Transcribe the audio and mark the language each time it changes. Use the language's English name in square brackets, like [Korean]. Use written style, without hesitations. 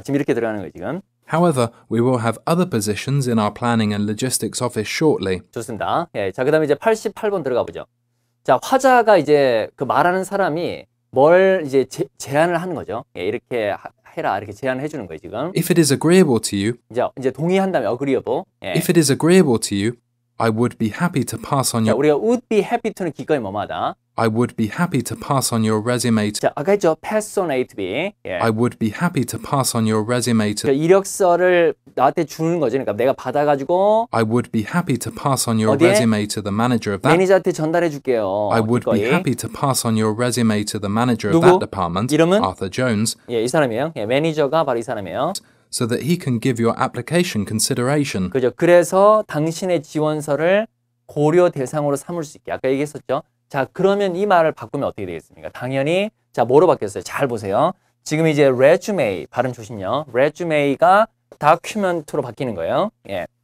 [Korean] 지금 이렇게 들어가는 거예요, 지금. [English] However, we will have other positions in our planning and logistics office shortly. [Korean] 좋습니다. 예, 자, 그 다음에 이제 88번 들어가 보죠. 자, 화자가 이제 그 말하는 사람이 뭘 이제 제안을 하는 거죠. 예, 이렇게 해라. 이렇게 제안을 해주는 거예요, 지금. [English] If it is agreeable to you. [Korean] 이제 동의한다면 agreeable. 예. [English] If it is agreeable to you, I would be happy to pass on [Korean] 자, [English] your. [Korean] 우리가 [English] would be happy to [Korean] 는 기꺼이 뭐마다. [English] I would be happy to pass on your resume to. [Korean] 자, 아까 했죠. [English] pass on A to B. [Korean] 예. [English] I would be happy to pass on your resume to. [Korean] 그러니까 이력서를 나한테 주는 거죠. 그러니까 내가 받아가지고 [English] I would be happy to pass on your [Korean] 어디에? [English] resume to the manager of that. [Korean] 매니저한테 전달해 줄게요. [English] I would be [Korean] 기꺼이. [English] happy to pass on your resume to the manager of [Korean] 누구? [English] that department, [Korean] 이름은? [English] Arthur Jones, [Korean] 예, 이 사람이에요. 예, 매니저가 바로 이 사람이에요. [English] so that he can give your application consideration. [Korean] 그죠. 그래서 당신의 지원서를 고려 대상으로 삼을 수 있게. 아까 얘기했었죠. 자, 그러면 이 말을 바꾸면 어떻게 되겠습니까? 당연히 자, 뭐로 바뀌었어요? 잘 보세요. 지금 이제 resume 발음 조심요. resume가 document로 바뀌는 거예요. 예.